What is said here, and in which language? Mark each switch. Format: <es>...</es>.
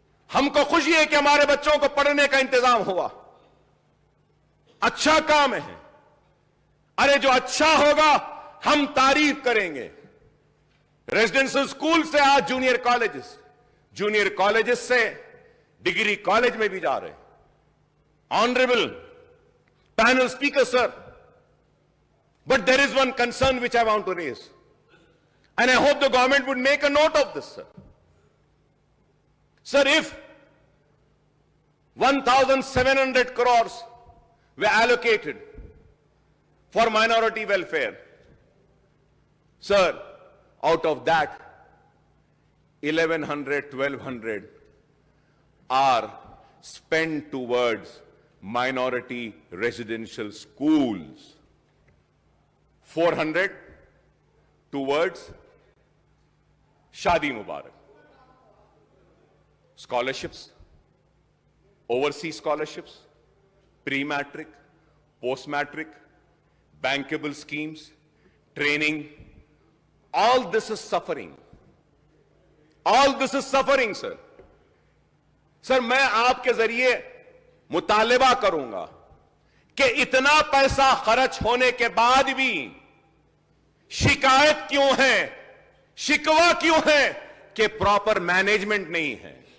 <hi>हमको खुशी है कि हमारे बच्चों को पढ़ने का इंतजाम हुआ। अच्छा काम है। अरे जो अच्छा होगा हम तारीफ करेंगे। रेजिडेंशियल स्कूल से आज जूनियर कॉलेजेस, जूनियर कॉलेजेस से डिग्री कॉलेज में भी जा रहे हैं।</hi> <en>Honourable panel speaker sir, but there is one concern which I want to raise, and I hope the government would make a note of this, sir. Sir, if 1,700 crores were allocated for minority welfare, sir, out of that 1,100, 1,200 are spent towards minority residential schools, 400 towards Shadi Mubarak, scholarships, overseas scholarships, pre-matric, post-matric, bankable schemes, training. All this is suffering. All this is suffering, sir.</en> <hi>Sir, मैं आपके जरिए मुतालिबा करूंगा कि इतना पैसा खर्च होने के बाद भी शिकायत क्यों है, शिकवा क्यों है कि प्रॉपर मैनेजमेंट नहीं है।</hi>